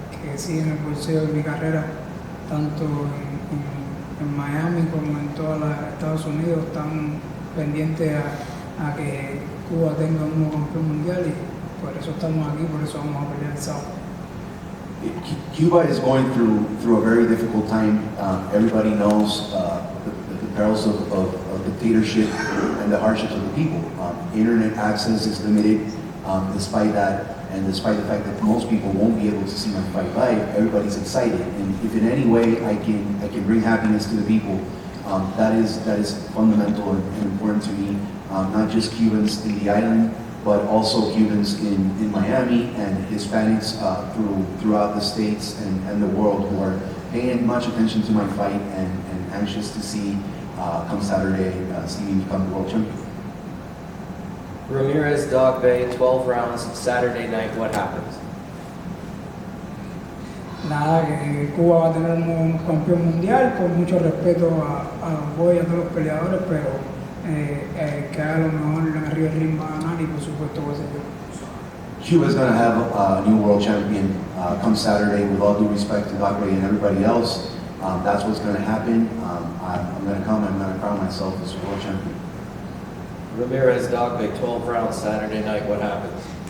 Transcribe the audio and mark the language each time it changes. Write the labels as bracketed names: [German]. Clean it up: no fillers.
[Spanish] que sí en el bolsillo de mi carrera, tanto en Miami como en todos los Estados Unidos, están pendientes a que Cuba tenga un nuevo campeón mundial y por eso estamos aquí, por eso vamos a pelear el sábado. [English] Cuba is going through a very difficult time. Everybody knows the perils of dictatorship and the hardships of the people. Internet access is limited. Despite that, and despite the fact that most people won't be able to see my fight live, everybody's excited. And if in any way I can bring happiness to the people, that is fundamental and important to me. Not just Cubans in the island, but also Cubans in Miami and Hispanics throughout the states and the world who are paying much attention to my fight and anxious to see come Saturday Stevie become the world champion. Ramirez, Dogboe, 12 rounds, Saturday night, what happens? [Spanish] Nada, que Cuba va a tener un campeón mundial, con mucho respeto a Dogboe y a todos los peleadores, pero que haga lo mejor en arriba del ring va a ganar y por supuesto va a ser yo. [English] Cuba's going to have a new world champion come Saturday, with all due respect to Dogboe and everybody else. That's what's going to happen. I'm going to come, I'm going to crown myself as world champion. Ramirez, Dogboe, 12 rounds, Saturday night, what happens?